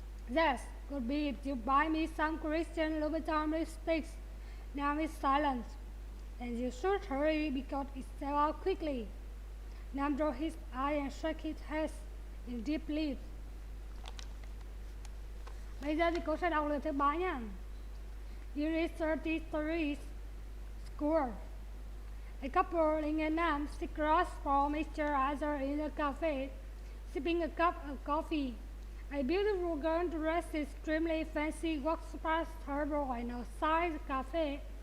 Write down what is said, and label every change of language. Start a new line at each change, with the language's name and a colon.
English: Yes, could be if you buy me some Christian Louboutin lipsticks. Now it's silence. And you should hurry because it sell out quickly. Nam rolled his eye and shook his head in deep relief.
Vietnamese: Bây giờ thì cô sẽ đọc lời thứ 3 nha.
English: Unit 33, School. A couple in Vietnam sit across from each other in a cafe, sipping a cup of coffee. A beautiful girl dressed extremely fancy walks past her and outside the cafe.